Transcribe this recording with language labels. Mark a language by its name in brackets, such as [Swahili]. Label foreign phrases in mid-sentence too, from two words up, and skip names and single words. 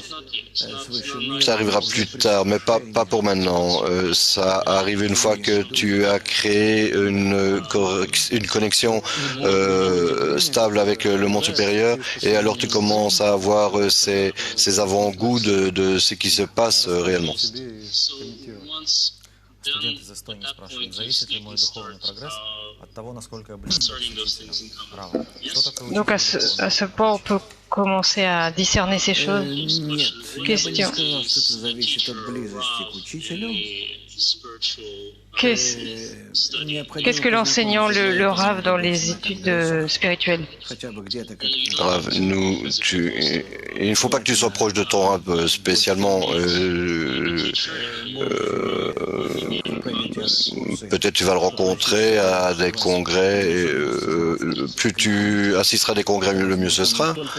[French] Ça arrivera plus tard, mais pas pour maintenant. Ça arrive une fois que tu as créé une connexion stable avec le monde supérieur, et alors tu commences à avoir ces avant-goûts de ce qui se passe réellement. [Russian] Студент из Эстонии спрашивает, зависит ли мой духовный прогресс от того, насколько я близок к учителям? Рава, что такое [French] Donc à ce point, on peut commencer à discerner ces choses. [Russian] Нет, я бы не [French] Question. [Russian] сказал, что это зависит от близости к учителю. [French] Qu'est-ce que l'enseignant, le Rav, dans les études spirituelles? [Russian] Хотя бы где-то как-то. [French] Brave, il ne faut pas que tu sois proche de ton rab, spécialement. Peut-être tu vas le rencontrer à des congrès. Plus tu assisteras à des congrès, le mieux ce sera.